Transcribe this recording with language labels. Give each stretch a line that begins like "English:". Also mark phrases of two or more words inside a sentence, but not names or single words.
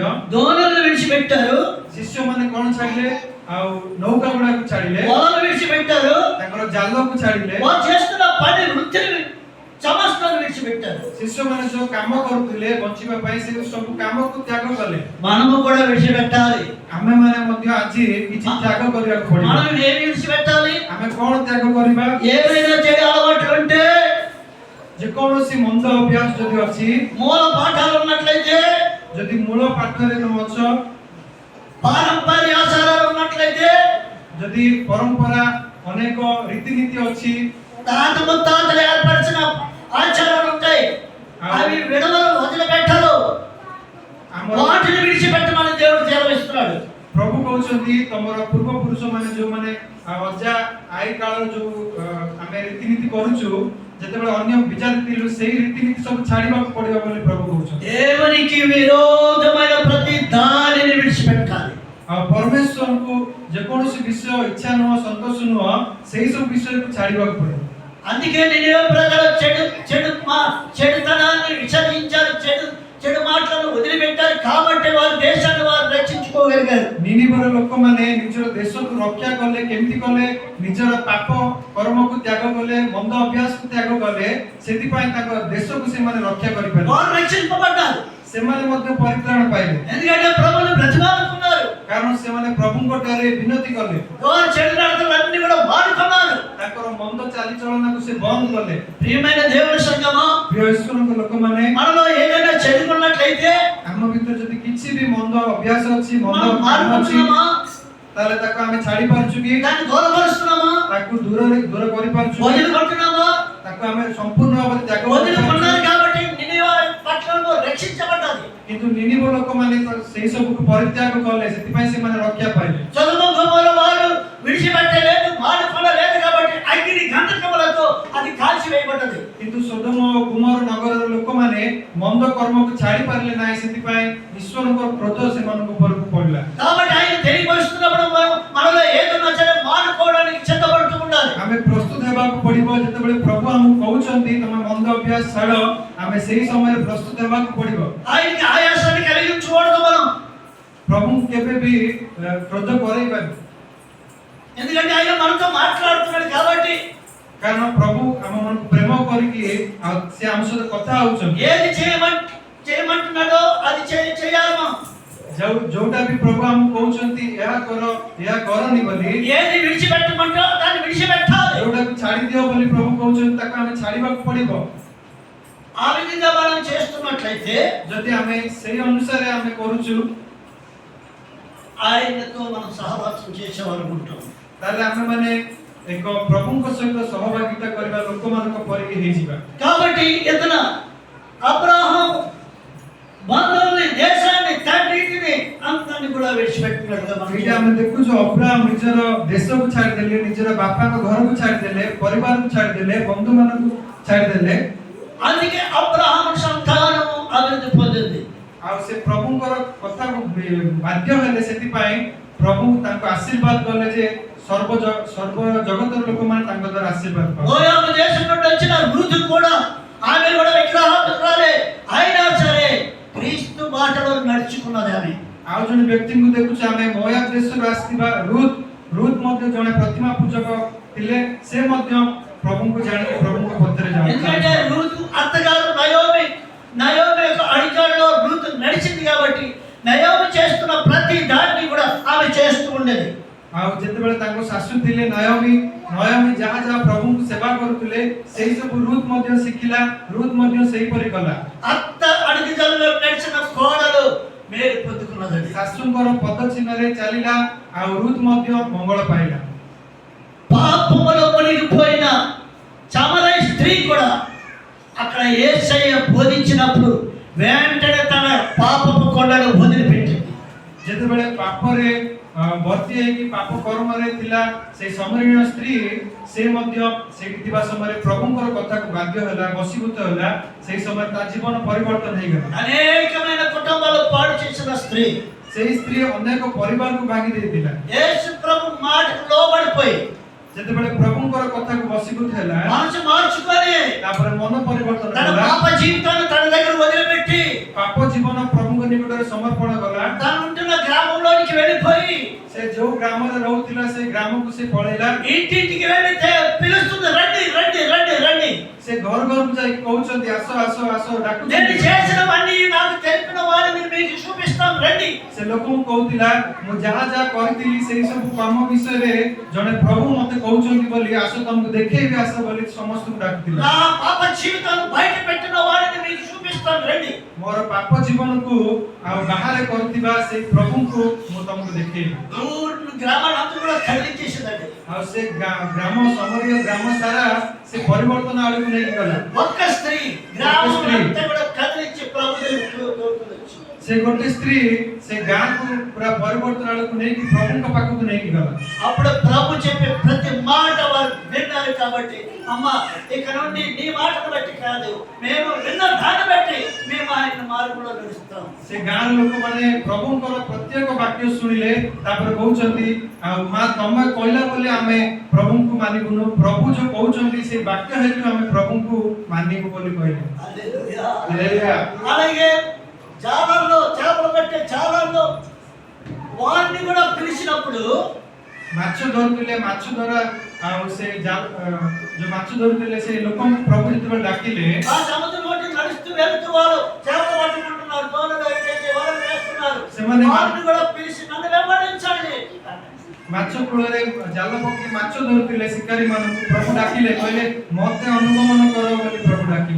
Telugu: దోణులను విడిచిపెట్టారు,
Odia: ଶିଷ୍ୟମାନେ କ'ଣ ଛାଡ଼ିଲେ? ଆଉ ନୌକା ଗୁଡ଼ାକୁ ଛାଡ଼ିଲେ,
Telugu: వలలు విడిచిపెట్టారు,
Odia: ତାଙ୍କର ଜାଲକୁ ଛାଡ଼ିଲେ।
Telugu: వారు చేస్తున్న పని వృత్తిని సమస్తాన్ని విడిచిపెట్టారు.
Odia: ଶିଷ୍ୟମାନେ ଯୋଉ କାମ କରୁଥିଲେ ବଞ୍ଚିବା ପାଇଁ, ସେ ସବୁ କାମକୁ ତ୍ୟାଗ କଲେ।
Telugu: మనము కూడా విడిచిపెట్టాలి.
Odia: ଆମେମାନେ ମଧ୍ୟ ଆଜି କିଛି ତ୍ୟାଗ କରିବାକୁ ପଡ଼ିବ।
Telugu: మనం ఏమి విడిచిపెట్టాలి?
Odia: ଆମେ କ'ଣ ତ୍ୟାଗ କରିବା?
Telugu: ఏమైనా చెడు అలవాట్లు ఉంటే,
Odia: ଯେକୌଣସି ମନ୍ଦ ଅଭ୍ୟାସ ଯଦି ଅଛି,
Telugu: మూల పాఠాలు ఉన్నట్లయితే,
Odia: ଯଦି ମୂଳ ପାଠରେ ନ ଅଛ,
Telugu: పారంపర్య ఆచారాలు ఉన్నట్లయితే,
Odia: ଯଦି ପରମ୍ପରା ଅନେକ ରୀତିନୀତି ଅଛି,
Telugu: తాత ముత్తాతలు ఏర్పరిచిన ఆచారాలు ఉంటాయి, అవి విడవలు వదిలిపెట్టరు. వాటిని విడిచిపెట్టమని దేవుడు సెలవిస్తున్నాడు.
Odia: ପ୍ରଭୁ କହୁଛନ୍ତି ତମର ପୂର୍ବପୁରୁଷ ମାନେ ଯୋଉମାନେ ଅଜା ଆଈ କାଳର ଯୋଉ ଆମେ ରୀତିନୀତି କରୁଛୁ, ଯେତେବେଳେ ଅନ୍ୟ ବିଚାରଥିଲୁ ସେଇ ରୀତିନୀତି ସବୁ ଛାଡ଼ିବାକୁ ପଡ଼ିବ ବୋଲି ପ୍ରଭୁ କହୁଛନ୍ତି।
Telugu: దేవునికి విరోధమైన ప్రతి దానిని విడిచిపెట్టాలి।
Odia: ଆଉ ପରମେଶ୍ୱରଙ୍କୁ ଯେକୌଣସି విషୟ ఇଚ୍ଛା ନୁହଁ సంతోష ନୁହଁ ସେଇ ସବୁ విషୟକୁ ଛାଡ଼ିବାକୁ ପଡ଼ିବ।
Telugu: అందుకే నినివే ప్రజలు చెడుతనాన్ని విసర్జించారు, చెడు మాటలను వదిలిపెట్టారు కాబట్టి వారి దేశాన్ని వారు రక్షించుకోగలిగారు।
Odia: ନିନିବର ଲୋକମାନେ ନିଜର ଦେଶକୁ ରକ୍ଷା କଲେ, କେମିତି କଲେ? ନିଜର ପାପ କର୍ମକୁ ତ୍ୟାଗ କଲେ, ମନ୍ଦ ଅଭ୍ୟାସକୁ ତ୍ୟାଗ କଲେ, ସେଥିପାଇଁ ତାଙ୍କ ଦେଶକୁ ସେମାନେ ରକ୍ଷା କରିପାରିଲେ।
Telugu: వారు రక్షింపబడ్డారు,
Odia: ସେମାନେ ମଧ୍ୟ ପରିତ୍ରାଣ ପାଇଲେ,
Telugu: ఎందుకంటే ప్రభువుని బ్రతిమాలుకున్నారు।
Odia: କାରଣ ସେମାନେ ପ୍ରଭୁଙ୍କ ଠାରେ ବିନତି କଲେ,
Telugu: వారు చెడు నడతలన్నీ కూడా వాడుకున్నారు।
Odia: ତାଙ୍କର ମନ୍ଦ ଚାଲିଚଳନକୁ ସେ ବନ୍ଦ କଲେ।
Telugu: ప్రియమైన దేవుని సంగమా,
Odia: ପ୍ରିୟ ଈଶ୍ୱରଙ୍କ ଲୋକମାନେ,
Telugu: మనలో ఏదైనా చెడుకున్నట్లయితే
Odia: ଆମ ଭିତରେ ଯଦି କିଛି ବି ମନ୍ଦ ଅଭ୍ୟାସ ଅଛି, ମନ୍ଦ
Telugu: మనం
Odia: କାମ ଅଛି,
Telugu: మారుకుంటున్నామా,
Odia: ତାହେଲେ ତାକୁ ଆମେ ଛାଡ଼ି ପାରୁଛୁ କି?
Telugu: దాన్ని దూరపరుస్తున్నామా,
Odia: ତାକୁ ଦୂର କରିପାରୁଛୁ,
Telugu: వదిలికొట్టున్నామా?
Odia: ତାକୁ ଆମେ ସମ୍ପୂର୍ଣ୍ଣ ଭାବରେ ତ୍ୟାଗ
Telugu: వదిలికొన్నారు
Odia: କରିପାରୁଛୁ।
Telugu: కాబట్టి నినివే పట్టణము రక్షించబడ్డది।
Odia: କିନ୍ତୁ ନିନିବ ଲୋକମାନେ ତ ସେଇ ସବୁକୁ ପରିତ୍ୟାଗ କଲେ, ସେଥିପାଇଁ ସେମାନେ ରକ୍ଷା ପାଇଲେ।
Telugu: సొదొమ గొమొర్రా వారు విడిచిపెట్టలేదు, మానుకొనలేదు కాబట్టి అగ్ని గంధకములతో అది కాల్చివేయబడ్డది।
Odia: କିନ୍ତୁ ସୋଦମ ଓ ଗୁମର ନଗରର ଲୋକମାନେ ମନ୍ଦ କର୍ମକୁ ଛାଡ଼ି ପାରିଲେ ନାହିଁ, ସେଥିପାଇଁ ଈଶ୍ୱରଙ୍କ କ୍ରୋଧ ସେମାନଙ୍କ ଉପରକୁ ପଡ଼ିଲା।
Telugu: కాబట్టి ఆయన తెలియపరుస్తున్నప్పుడు మనలో ఏదన్నా సరే మానుకోవడానికి సిద్ధపడుతూ ఉండాలి।
Odia: ଆମେ ପ୍ରସ୍ତୁତ ହେବାକୁ ପଡ଼ିବ। ଯେତେବେଳେ ପ୍ରଭୁ ଆମକୁ କହୁଛନ୍ତି ତମେ ମନ୍ଦ ଅଭ୍ୟାସ ଛାଡ଼, ଆମେ ସେଇ ସମୟରେ ପ୍ରସ୍ତୁତ ହେବାକୁ ପଡ଼ିବ।
Telugu: ఆయనకి ఆయాసాన్ని కలిగించకూడదు మనం,
Odia: ପ୍ରଭୁଙ୍କୁ କେବେ ବି କ୍ରୋଧ କରେଇବାନି,
Telugu: ఎందుకంటే ఆయన మనతో మాట్లాడుతున్నాడు కాబట్టి।
Odia: କାରଣ ପ୍ରଭୁ ଆମମାନଙ୍କୁ ପ୍ରେମ କରିକି ଆଉ ସେ ଆମ ସହିତ କଥା ହଉଛନ୍ତି।
Telugu: ఏది చేయమంటున్నాడో అది చేయాలి మనం।
Odia: ଯୋଉଟା ବି ପ୍ରଭୁ ଆମକୁ କହୁଛନ୍ତି ଏହା କର, ଏହା କରନି ବୋଲି,
Telugu: ఏది విడిచిపెట్టమంటో దాన్ని విడిచిపెట్టాలి।
Odia: ଯୋଉଟାକୁ ଛାଡ଼ି ଦିଅ ବୋଲି ପ୍ରଭୁ କହୁଛନ୍ତି ତାକୁ ଆମେ ଛାଡ଼ିବାକୁ ପଡ଼ିବ।
Telugu: ఆ విధంగా మనం చేస్తున్నట్లయితే
Odia: ଯଦି ଆମେ ସେଇ ଅନୁସାରେ ଆମେ କରୁଛୁ,
Telugu: ఆయనతో మనం సహవాసం చేసేవారు ఉంటాం।
Odia: ତାହେଲେ ଆମେମାନେ ଏକ ପ୍ରଭୁଙ୍କ ସହିତ ସହଭାଗିତା କରିବା ଲୋକମାନଙ୍କ ପରିକି ହେଇଯିବା।
Telugu: కాబట్టి ఇతను అబ్రాహాం బంధువుల్ని, దేశాన్ని, తండ్రిని అంతాన్ని కూడా విడిచిపెట్టినట్టుగా మనం
Odia: ଏଇଟା ଆମେ ଦେଖୁଛୁ ଅବ୍ରାହମ ନିଜର ଦେଶକୁ ଛାଡ଼ିଦେଲେ, ନିଜର ବାପାଙ୍କ ଘରକୁ ଛାଡ଼ିଦେଲେ, ପରିବାରକୁ ଛାଡ଼ିଦେଲେ, ବନ୍ଧୁମାନଙ୍କୁ ଛାଡ଼ିଦେଲେ।
Telugu: అందుకే అబ్రాహాం సంతానం అభివృద్ధి పొందింది।
Odia: ଆଉ ସେ ପ୍ରଭୁଙ୍କର କଥାକୁ ବାଧ୍ୟ ହେଲେ, ସେଥିପାଇଁ ପ୍ରଭୁ ତାଙ୍କୁ ଆଶୀର୍ବାଦ କଲେ ଯେ ସର୍ବ ଜଗତର ଲୋକମାନେ ତାଙ୍କ ଦ୍ୱାରା ଆଶୀର୍ବାଦ ପାଇବେ।
Telugu: మోయాబు దేశం నుండి వచ్చిన రూతు కూడా, ఆమె కూడా విగ్రహారాధకురాలే అయినా సరే క్రీస్తు బాటలో నడుచుకున్నది ఆమె।
Odia: ଆଉ ଜଣେ ବ୍ୟକ୍ତିଙ୍କୁ ଦେଖୁଛୁ ଆମେ ମୋୟାବ ଦେଶରୁ ଆସିଥିବା ରୁତ୍ ମଧ୍ୟ ଜଣେ ପ୍ରତିମା ପୂଜକ ଥିଲେ, ସେ ମଧ୍ୟ ପ୍ରଭୁଙ୍କୁ ଜାଣି ପ୍ରଭୁଙ୍କ ପଥରେ
Telugu: ఎందుకంటే
Odia: ଯାଉଥିଲେ।
Telugu: రూతు అత్తగారు నయోమి యొక్క అడిగాల్లో రూతు నడిచింది కాబట్టి నయోమి చేస్తున్న ప్రతి దాన్ని కూడా ఆమె చేస్తూ ఉండేది।
Odia: ଆଉ ଯେତେବେଳେ ତାଙ୍କ ଶାଶୁ ଥିଲେ ନୟମୀ ଯାହା ଯାହା ପ୍ରଭୁଙ୍କୁ ସେବା କରୁଥିଲେ, ସେଇ ସବୁ ରୁତ୍ ମଧ୍ୟ ଶିଖିଲା, ରୁତ୍ ମଧ୍ୟ ସେହିପରି କଲା।
Telugu: అత్త అడుగుజాడల్లో నడిచిన కోడలు మేలు పొందుకున్నది।
Odia: ଶାଶୁଙ୍କର ପଦ ଚିହ୍ନରେ ଚାଲିଲା, ଆଉ ରୁତ୍ ମଧ୍ୟ ମଙ୍ଗଳ ପାଇଲା।
Telugu: పాపములో మునిగిపోయిన సమరయ స్త్రీ కూడా అక్కడ యేసయ్య బోధించినప్పుడు వెంటనే తన పాపపు కొండను వదిలిపెట్టింది।
Odia: ଯେତେବେଳେ ପାପରେ ଭର୍ତ୍ତି ହେଇକି ପାପ କର୍ମରେ ଥିଲା ସେଇ ସମରୀୟ ସ୍ତ୍ରୀ, ସେ ମଧ୍ୟ ସେଇଠି ଥିବା ସମୟରେ ପ୍ରଭୁଙ୍କର କଥାକୁ ବାଧ୍ୟ ହେଲା, ବଶୀଭୂତ ହେଲା। ସେଇ ସମୟରେ ତା ଜୀବନ ପରିବର୍ତ୍ତନ ହେଇଗଲା।
Telugu: అనేకమైన కుటుంబాలు పాడు చేసిన స్త్రీ,
Odia: ସେଇ ସ୍ତ୍ରୀ ଅନେକ ପରିବାରକୁ ଭାଙ୍ଗି ଦେଇଥିଲା।
Telugu: యేసు ప్రభు మాటకు లోబడిపోయి
Odia: ଯେତେବେଳେ ପ୍ରଭୁଙ୍କର କଥାକୁ ବଶୀଭୂତ ହେଲା,
Telugu: మనసు మార్చుకొని
Odia: ତାପରେ ମନ ପରିବର୍ତ୍ତନ
Telugu: తన
Odia: କଲା,
Telugu: పాప జీవితాన్ని తన దగ్గర వదిలిపెట్టి
Odia: ପାପ ଜୀବନ ପ୍ରଭୁଙ୍କ ନିକଟରେ ସମର୍ପଣ କଲା।
Telugu: తను ఉంటున్న గ్రామంలోనికి వెళ్ళిపోయి
Odia: ସେ ଯୋଉ ଗ୍ରାମରେ ରହୁଥିଲା ସେ ଗ୍ରାମକୁ ସେ ପଳେଇଲା।
Telugu: ఇంటింటికి వెళ్ళి పిలుస్తుంది, రండి రండి రండి రండి।
Odia: ସେ ଘର ଘରକୁ ଯାଇକି କହୁଛନ୍ତି ଆସ ଆସ ଆସ
Telugu: నేను
Odia: ଡାକୁଛନ୍ତି।
Telugu: చేసినవన్నీ నాకు తెలిపిన వారిని మీకు చూపిస్తాం రండి।
Odia: ସେ ଲୋକଙ୍କୁ କହୁଥିଲା ମୁଁ ଯାହା ଯାହା କରିଥିଲି ସେଇ ସବୁ କାମ ବିଷୟରେ ଜଣେ ପ୍ରଭୁ ମତେ କହୁଛନ୍ତି ବୋଲି, ଆସ ତମକୁ ଦେଖେଇବି ଆସ ବୋଲି ସମସ୍ତଙ୍କୁ ଡାକୁଥିଲା।
Telugu: నా పాప జీవితాన్ని బయట పెట్టిన వారిని మీకు చూపిస్తాను రండి।
Odia: ମୋର ପାପ ଜୀବନକୁ ଆଉ ବାହାରେ କରୁଥିବା ସେଇ ପ୍ରଭୁଙ୍କୁ ମୁଁ ତମକୁ ଦେଖେଇବି।
Telugu: గ్రామాలంతా కూడా కదిలించేసిందండి।
Odia: ଆଉ ସେ ଗ୍ରାମ ସମରୀୟ ଗ୍ରାମ ସାରା ସେ ପରିବର୍ତ୍ତନ ଆଡକୁ ନେଇକି ଗଲା।
Telugu: ఒక్క స్త్రీ గ్రామం అంతా కూడా కదిలించి ప్రభు దగ్గరికి వచ్చింది।
Odia: ସେ ଗୋଟେ ସ୍ତ୍ରୀ ସେ ଗାଁକୁ ପୁରା ପରିବର୍ତ୍ତନ ଆଡକୁ ନେଇକି ପ୍ରଭୁଙ୍କ ପାଖକୁ ନେଇକି ଗଲା।
Telugu: అప్పుడు ప్రభు చెప్పే ప్రతి మాట వారు విన్నారు వచ్చారు కాబట్టి అమ్మ ఇక నుండి నీ మాటను బట్టి కాదు, మేము విన్న దాన్ని బట్టి మేము ఆయన మార్గంలో నడుస్తాం।
Odia: ସେ ଗାଁର ଲୋକମାନେ ପ୍ରଭୁଙ୍କର ପ୍ରତ୍ୟେକ ବାକ୍ୟ ଶୁଣିଲେ, ତାପରେ କହୁଛନ୍ତି ମା ତମେ କହିଲା ବୋଲି ଆମେ ପ୍ରଭୁଙ୍କୁ ମାନିବୁନୁ, ପ୍ରଭୁ ଯୋଉ କହୁଛନ୍ତି ସେ ବାକ୍ୟ ହେତୁ ଆମେ ପ୍ରଭୁଙ୍କୁ ମାନିବୁ ବୋଲି କହିଲେ।
Telugu: హల్లెలూయా। హల్లెలూయా। అలాగే జాలర్లో చేపలు పట్టే జాలర్లో వారిని కూడా పిలిచినప్పుడు
Odia: ମାଛ ଧରୁଥିଲେ, ମାଛ ଧରା ଆଉ ସେ ଯୋଉ ମାଛ ଧରୁଥିଲେ ସେ ଲୋକଙ୍କୁ ପ୍ରଭୁ ଯେତେବେଳେ ଡାକିଲେ,
Telugu: ఆ సముద్రం ఒడ్డు నడుస్తూ వెళ్తూ వారు చేపలు పట్టుకుంటున్నారు, తోనలు ఎత్తేసి వలలు వేస్తున్నారు, వారిని కూడా పిలిచి నన్ను వెంబడించండి।
Odia: ମାଛ କୂଳରେ ଜାଲ ପକେଇ ମାଛ ଧରୁଥିଲେ ଶିକାରୀ ମାନଙ୍କୁ ପ୍ରଭୁ ଡାକିଲେ, କହିଲେ ମତେ ଅନୁଗମନ କର ବୋଲି ପ୍ରଭୁ ଡାକିଲେ।